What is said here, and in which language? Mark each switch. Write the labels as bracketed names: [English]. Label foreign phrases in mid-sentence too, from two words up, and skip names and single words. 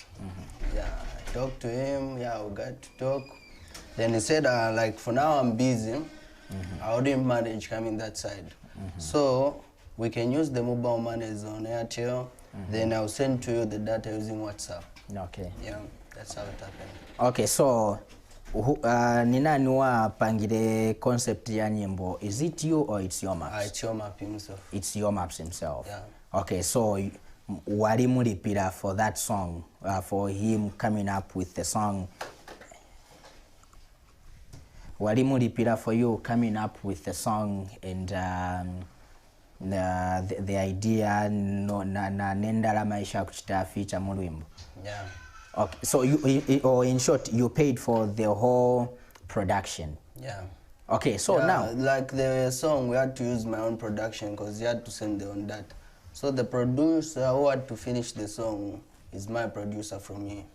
[English] Yeah, I talked to him. Yeah, we got to talk. Then he said, like, for now I'm busy. I wouldn't manage coming that side. So we can use the mobile monies on Airtel. Then I'll send to you the data using WhatsApp. Okay. Yeah, that's how it happened. Okay, so [Bemba] ni nani wapangile concept ya nyimbo? [English] Is it you or it's Jemax? It's Jemax himself. It's Jemax himself. Yeah. Okay, so walimulipira for that song, for him coming up with the song. Walimulipira for you coming up with the song and the idea [Bemba] no na nendala maisha kuchita feature mulwimbo. [English] Yeah. Okay, so or in short, you paid for the whole production. Yeah. Okay, so now like the song, we had to use my own production because he had to send their own data. So the producer who had to finish the song is my producer from here.